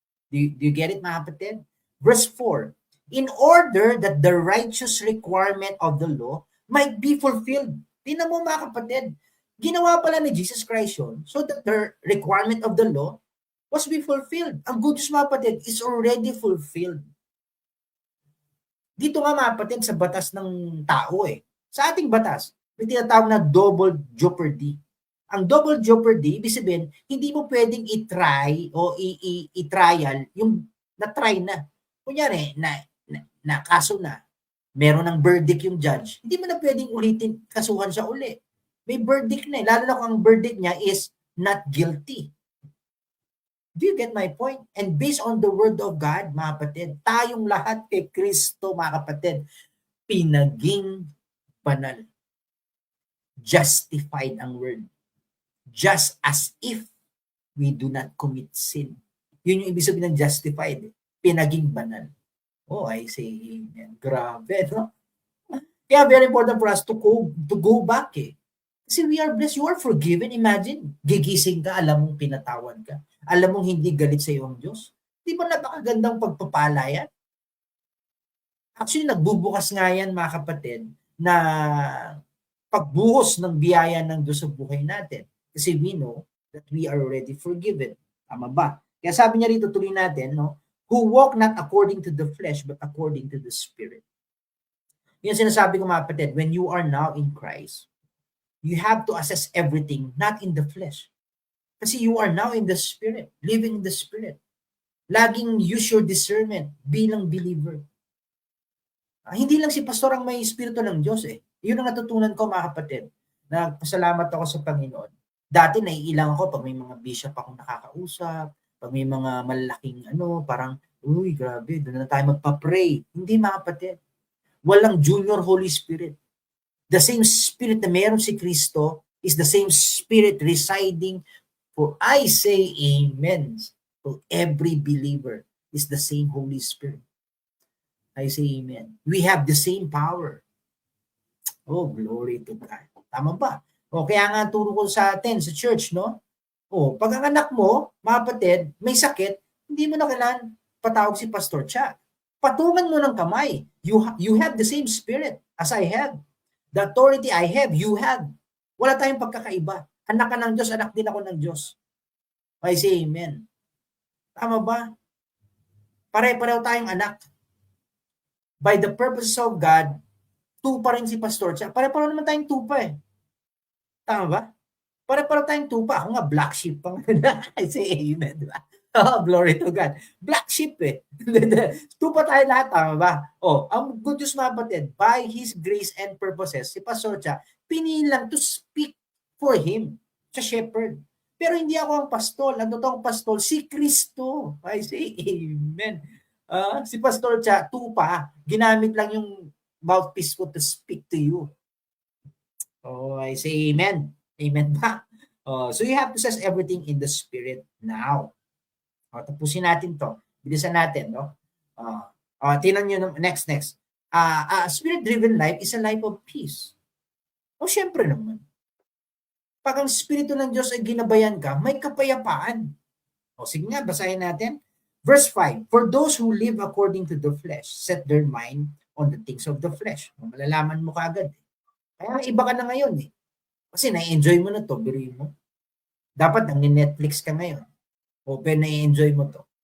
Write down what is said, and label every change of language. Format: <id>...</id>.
<en>Do you get it,</en> <tl>mga kapatid?</tl> <en>Verse 4, in order that the righteous requirement of the law might be fulfilled.</en> <tl>Tingnan mo, mga kapatid, ginawa pala ni Jesus Christ yun</tl> <en>so that the requirement of the law was be fulfilled.</en> <tl>Ang good news, mga kapatid,</tl> <en>is already fulfilled.</en> <tl>Dito nga, mga kapatid, sa batas ng tao sa ating batas, may tinatawag na double jeopardy. Ang double jeopardy, ibig sabihin, hindi mo pwedeng i-try o i-trial yung na-try na. Kunyari, na kaso na, meron ng verdict yung judge, hindi mo na pwedeng ulitin, kasuhan siya uli. May verdict na eh. Lalo na kung ang verdict niya is not guilty.</tl> <en>Do you get my point?</en> <tl>And based on the word of God, mga kapatid, tayong lahat kay Kristo, mga kapatid, pinaging banal. Justified ang word.</tl> <en>Just as if we do not commit sin.</en> <tl>Yun yung ibig sabihin ng justified. Pinaging banal.</tl> <en>Oh, I say amen.</en> <tl>Grabe, no? Kaya</tl> <en>very important for us to go back eh.</en> <tl>Kasi</tl> <en>we are blessed. You are forgiven.</en> <tl>Imagine, gigising ka, alam mong pinatawad ka. Alam mong hindi galit sa iyo ang Diyos. Di ba napakagandang pagpapala yan? Actually, nagbubukas nga yan, mga kapatid, na pagbuhos ng biyaya ng Diyos sa buhay natin. Kasi</tl> <en>we know that we are already forgiven.</en> <tl>Tama ba? Kaya sabi niya rito, tuloy natin, no?</tl> <en>Who walk not according to the flesh, but according to the Spirit.</en> <tl>Yan sinasabi ko, mga kapatid,</tl> <en>when you are now in Christ, you have to assess everything, not in the flesh. Kasi you are now in the Spirit, living in the Spirit.</en> <tl>Laging</tl> <en>use your discernment</en> <tl>bilang believer. Hindi lang si pastor ang may espiritu ng Diyos eh. Yun ang natutunan ko, mga kapatid. Nagpasalamat ako sa Panginoon. Dati naiilang ako pag may mga bishop akong nakakausap, pag may mga malaking parang, uy, grabe, doon na tayo magpa-pray. Hindi, mga kapatid. Walang junior Holy Spirit.</tl> <en>The same Spirit</en> <tl>na meron si Kristo</tl> <en>is the same Spirit residing, for I say amen, for every believer is the same Holy Spirit. I say amen. We have the same power. Oh, glory to God.</en> <tl>Tama ba? O, kaya nga turo ko sa atin, sa church, no? O, pag ang anak mo, mga kapatid, may sakit, hindi mo na kailangan patawag si Pastor Cha. Patungan mo ng kamay.</tl> <en>You have the same spirit as I have. The authority I have, you have.</en> <tl>Wala tayong pagkakaiba. Anak ka ng Diyos, anak din ako ng Diyos.</tl> <en>I say amen.</en> <tl>Tama ba? Pare-pareho tayong anak. By the purposes of God, tupa rin si Pastor Cha. Pare-pareho naman tayong tupa eh. Tama ba? Pare-pareho tayong tupa. Ako nga, black sheep pang I say amen, di ba? Oh, glory to God. Black sheep eh. Tupa tayo lahat, tama ba? Oh, ang good news, mga kapatid,</tl> <en>by His grace and purposes,</en> <tl>si Pastor Cha, pinili lang</tl> <en>to speak for Him,</en> <tl>sa shepherd. Pero hindi ako ang pastol. Ang totoong pastol, si Kristo. I say amen. Si Pastor Cha, tupa, ginamit lang yung mouthpiece ko</tl> <en>to speak to you. Oh, I say amen.</en> <tl>Amen ba?</tl> <en>So you have to assess everything in the Spirit now.</en> <tl>Tapusin natin to. Bilisan natin, no? Tingnan nyo, next.</tl> <en>A spirit-driven life is a life of peace.</en> <tl>Syempre naman. Pag ang Espiritu ng Diyos ay ginabayan ka, may kapayapaan. Sige nga, basahin natin.</tl> <en>Verse 5, for those who live according to the flesh, set their mind on the things of the flesh.</en> <tl>Malalaman mo kaagad. Kaya iba ka na ngayon eh. Kasi na-enjoy mo na to, biruin mo. Dapat nang-Netflix ka ngayon. Open, na-enjoy mo to.</tl>